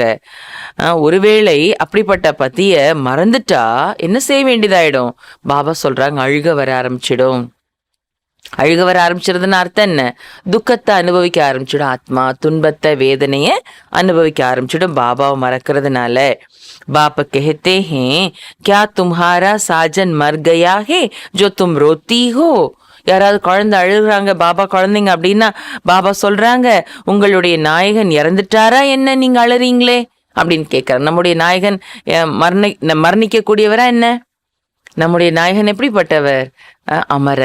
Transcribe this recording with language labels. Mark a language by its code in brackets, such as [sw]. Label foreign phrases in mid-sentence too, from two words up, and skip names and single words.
[ta] ஒருவேளை அப்படிப்பட்ட பத்திய மறந்துட்டா என்ன செய்ய வேண்டியதாயிடும்? பாபா சொல்றாங்க, அழுக வர ஆரம்பிச்சிடும். அழுக வர ஆரம்பிச்சிருதுன்னு அர்த்தம் என்ன? துக்கத்தை அனுபவிக்க ஆரம்பிச்சிடும். ஆத்மா துன்பத்தை வேதனைய அனுபவிக்க ஆரம்பிச்சிடும் பாபாவை மறக்கிறதுனால. [hi] बाप कहते हैं क्या तुम्हारा साजन मर गया है जो तुम रोती हो. [ta] யாராவது குழந்தை அழுகுறாங்க, பாபா குழந்தைங்க அப்படின்னா பாபா சொல்றாங்க, உங்களுடைய நாயகன் இறந்துட்டாரா என்ன நீங்க அழுறீங்களே அப்படின்னு கேட்கிறார். நம்முடைய நாயகன் மரணிக்க கூடியவரா என்ன? நம்முடைய நாயகன் எப்படிப்பட்டவர்? அமரர்.